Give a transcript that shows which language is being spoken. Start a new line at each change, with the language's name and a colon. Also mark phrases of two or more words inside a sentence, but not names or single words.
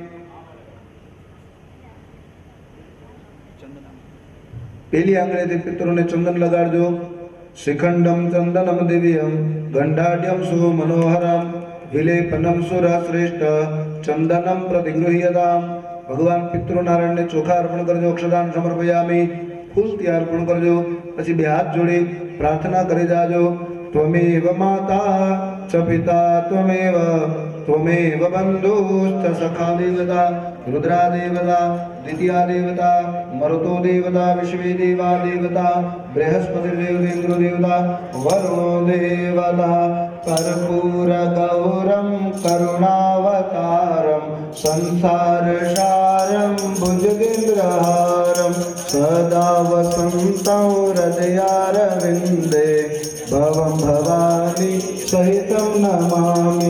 Gujarati: પહેલી આંગળીએથી પિતરોને ચંદન લગાડજો।
Sanskrit: शिखंडम चंदनम दिव्यम गंडाढ्यम सुमनोहरम विलेपनम सुरश्रेष्ठ चंदनम प्रतिगृह्यताम्।
Gujarati: ભગવાન પિતૃનારાયણ ને ચોખા અર્પણ કરજો।
Sanskrit: अक्षदान समर्पयामि।
Gujarati: ફૂલ ત્યાર અર્પણ કરજો। પછી 2 હાથ જોડી પ્રાર્થના કરે જાજો।
Sanskrit: त्वमेव माता च पिता त्वमेव त्वमेव बन्धुश्च सखा देवता रुद्रा देवता द्वितीया देवता मरुतो देवता विश्वे देवा देवता बृहस्पतिर्देवतेन्द्रो देवता वरुणो देवता कर्पूर गौरम करुणावतारम संसारसारम भुजगेन्द्रहारम सदा वसन्तं हृदयारविन्दे भवं भवानी सहितं नमामि।